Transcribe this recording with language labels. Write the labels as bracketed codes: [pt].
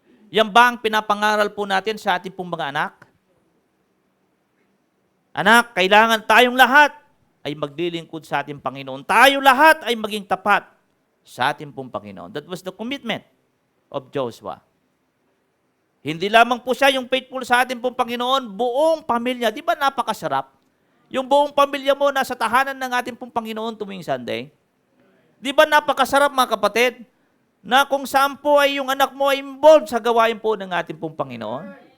[tl] Yan ba ang pinapangaral po natin sa ating pong mga anak? Anak, kailangan tayong lahat ay maglilingkod sa ating Panginoon. Tayo lahat ay maging tapat sa ating pong Panginoon. [en] That was the commitment of Joshua. [tl] Hindi lamang po siya yung faithful sa ating pong Panginoon, buong pamilya. Di ba napakasarap? Yung buong pamilya mo nasa tahanan ng ating pong Panginoon tuwing Sunday. Di ba napakasarap mga kapatid? Na kung saan po ay yung anak mo ay involved sa gawain po ng ating pong Panginoon.